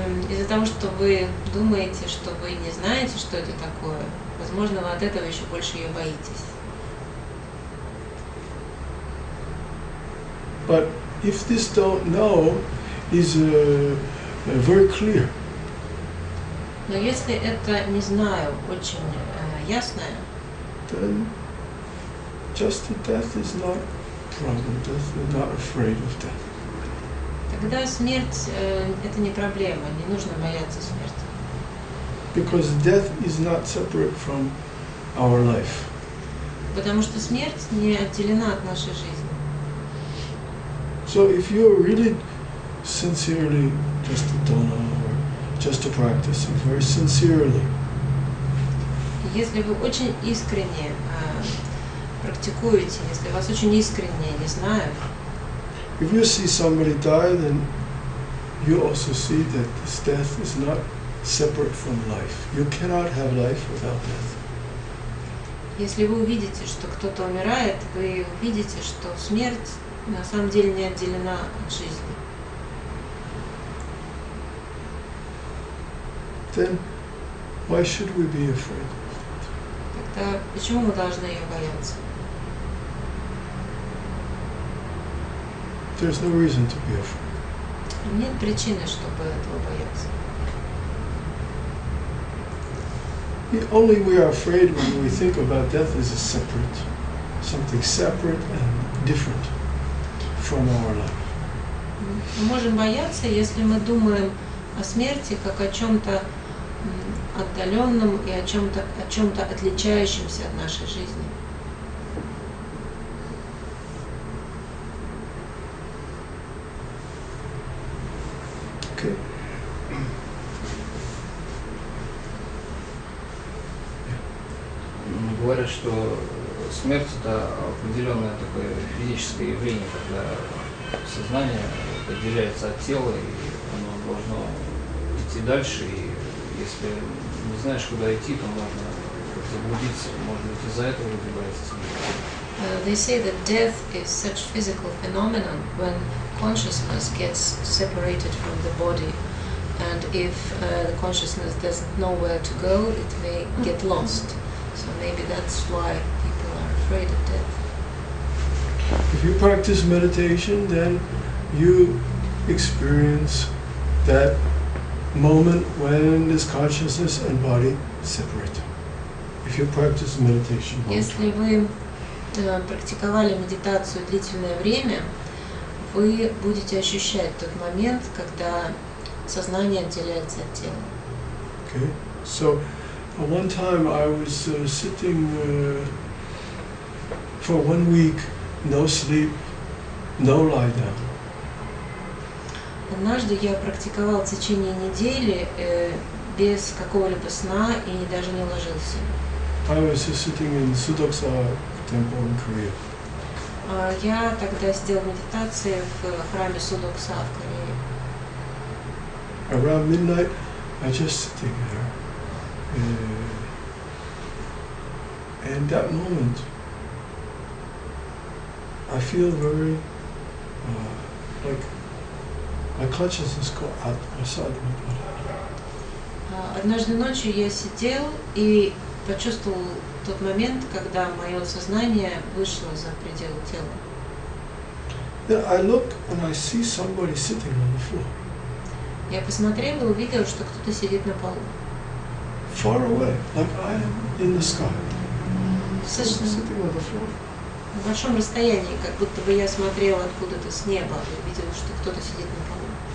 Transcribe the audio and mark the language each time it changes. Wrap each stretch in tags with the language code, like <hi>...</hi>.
<ru>Из-за того, что вы думаете, что вы не знаете, что это такое, возможно, вы от этого еще больше ее боитесь.</ru> <en>But if this don't know is very clear.</en> <ru>Но если это, не знаю, очень ясное,</ru> <en>then just the death is not a problem. We're not afraid of death.</en> <ru>тогда смерть это не проблема, не нужно бояться смерти.</ru> <en>Because death is not separate from our life.</en> <ru>Потому что смерть не отделена от нашей жизни.</ru> <en>So if you're really sincerely just a donor or just a practice, very sincerely,</en> <ru>Если вы очень искренне практикуете, если вас очень искренне, не знаю,</ru> <en>if you see somebody die, then you also see that this death is not separate from life. You cannot have life without death.</en> <ru>если вы увидите, что кто-то умирает, вы увидите, что смерть на самом деле не отделена от жизни.</ru> <en>Then why should we be afraid?</en> <ru>Тогда почему мы должны ее бояться?</ru> <en>There's no reason to be afraid.</en> <ru>Нет причины, чтобы этого бояться.</ru> <en>Only we are afraid when we think about death as a separate, something separate and different from our life.</en> <ru>Мы можем бояться, если мы думаем о смерти как о чем-то отдаленном и о чем-то отличающемся от нашей жизни.</ru> <en>Okay.</en> <ru>Говорят, что смерть это определенное такое физическое явление, когда сознание отделяется от тела, и оно должно идти дальше, и если не знаешь, куда идти, то можно заблудиться, может быть, из-за этого люди боятся смерти.</ru> <en>They say that death is such physical phenomenon when consciousness gets separated from the body, and if the consciousness doesn't know where to go, it may get lost. So maybe that's why people are afraid of death. If you practice meditation, then you experience that moment when this consciousness and body separate. If you practice meditation,</en> <ru>Если вы практиковали медитацию длительное время, вы будете ощущать тот момент, когда сознание отделяется от тела.</ru> <en>okay. So one time I was sitting for 1 week, no sleep, no lie down.</en> <ru>Однажды я практиковал в течение недели без какого-либо сна и даже не ложился.</ru> <en>I was just sitting in Sudoksa temple in Korea.</en> <ru>Я тогда сидел в медитации в храме Судокса в Корее.</ru> <en>Around midnight, I just sitting there. And that moment, I feel very like my consciousness go outside my body.</en> <ru>Однажды ночью я сидел и почувствовал тот момент, когда мое сознание вышло за пределы тела.</ru> <en>Then I look and I see somebody sitting on the floor,</en> <ru>Я посмотрел и увидел, что кто-то сидит на полу.</ru> <en>far away, like I am in the sky,</en> <ru>Достаточно</ru> <en>sitting on the floor.</en> <ru>на большом расстоянии, как будто бы я смотрел откуда-то с неба и видел, что кто-то сидит на полу.</ru>